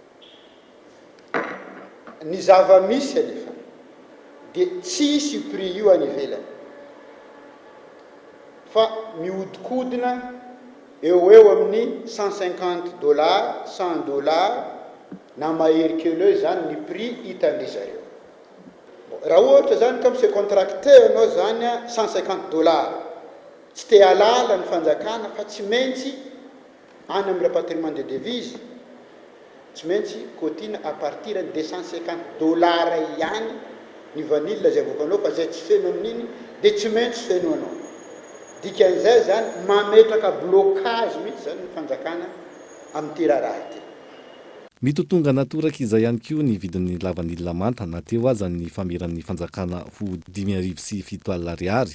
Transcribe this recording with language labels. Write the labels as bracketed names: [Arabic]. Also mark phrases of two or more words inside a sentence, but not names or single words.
[Malagasy] Ny zava-misy alefa dia tsisy prix io any ivelany fa mihodinkodina eo amin'ny $150, $100 na mahery kely zany ny prix hitandry zareo. Raha ohatra zany [French] comme c'est contracteur [Malagasy] anao zany $150 tsy te halala ny fanjakana fa tsy maintsy any amin'ny [French] rapatriement de devise [Malagasy] tsy maintsy cotina [French] à partir de [Malagasy] $250 ihany ny vanille zay avoakanao fa zay tsy feno amin'iny dia tsy maintsy feno anao. Dikan'izay zany mametraka blocage mihitsy zany ny fanjakana amin'ity raharaha ity. Mitotonga natoraka izay ihany koa ny vidin'ny lavanilina manta na teo aza ny fameran'ny fanjakana ho $507.